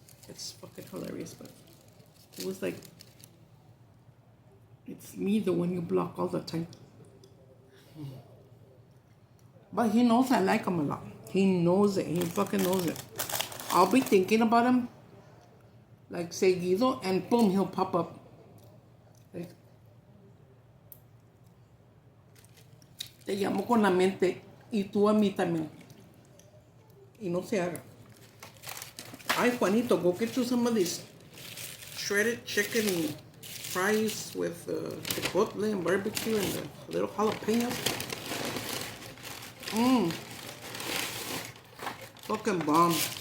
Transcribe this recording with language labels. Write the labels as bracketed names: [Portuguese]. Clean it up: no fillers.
[English] It's fucking hilarious, but it was like, it's me the one you block all the time. But he knows I like him a lot. He knows it. He fucking knows it. I'll be thinking about him, like seguido, and boom, he'll pop up. [Spanish] Like, te llamo con la mente. Y tú a mí también. Y no se haga. [English] Ay, Juanito, go get you some of these shredded chicken fries with chipotle and barbecue and the little jalapenos. Fucking bomb.